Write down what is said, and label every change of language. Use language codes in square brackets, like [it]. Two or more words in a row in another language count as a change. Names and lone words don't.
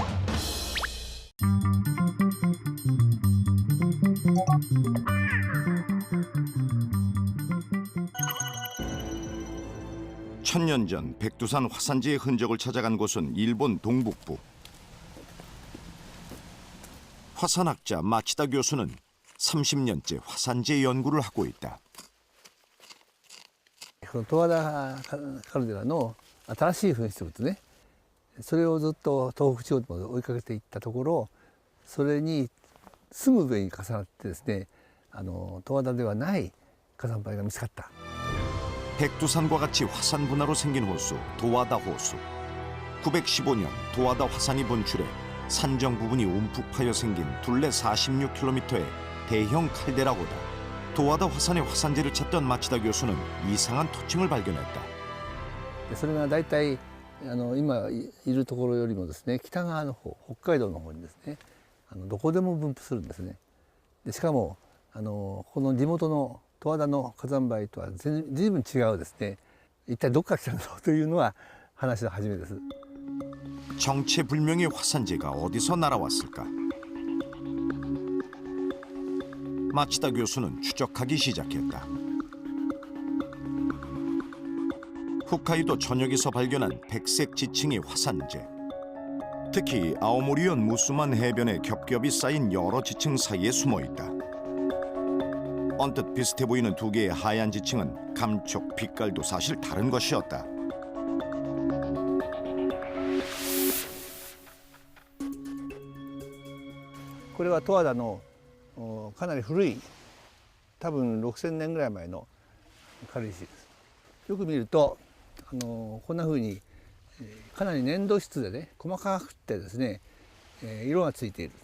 [ko] 천년 전 백두산 화산지의 흔적을 찾아간 곳은 일본 동북부. 화산학자 마치다 교수는 30년째 화산지의 연구를 하고 있다. [ja] 十和田カルデラの新しい噴出物ね、それをずっと東北地方まで追いかけていったところ、それにすぐ上に重なってですね、十和田ではない火山灰が見つかった。 [ko] 백두산과 같이 화산 분화로 생긴 호수 도와다 호수. 915년 도와다 화산이 분출해 산정 부분이 움푹 파여 생긴 둘레 46km의 대형 칼데라호다. 도와다 화산의 화산재를 찾던 마치다 교수는 이상한 토층을 발견했다. [ja] でそれが大体今いるところよりもですね、北側の方、北海道の方にですね、どこでも分布するんですね。でしかもこの地元の十和田の火山灰とは随分違うですね。一体どこから来たんだろうというのは話の始めです。 [ko] 정체불명의 화산재가 어디서 날아왔을까? 마치다 교수는 추적하기 시작했다. 홋카이도 전역에서 발견한 백색 지층의 화산재. 특히 아오모리현 무스만 해변에 겹겹이 쌓인 여러 지층 사이에 숨어 있다. 언뜻 비슷해 보이는 두 개의 하얀 지층은 감촉, 빛깔도 사실 다른 것이었다. [ja] これは十和田のかなり古い、多分6000年ぐらい前の軽石です。よく見るとこんな風にかなり粘土質でね、細かくてですね、色がついている。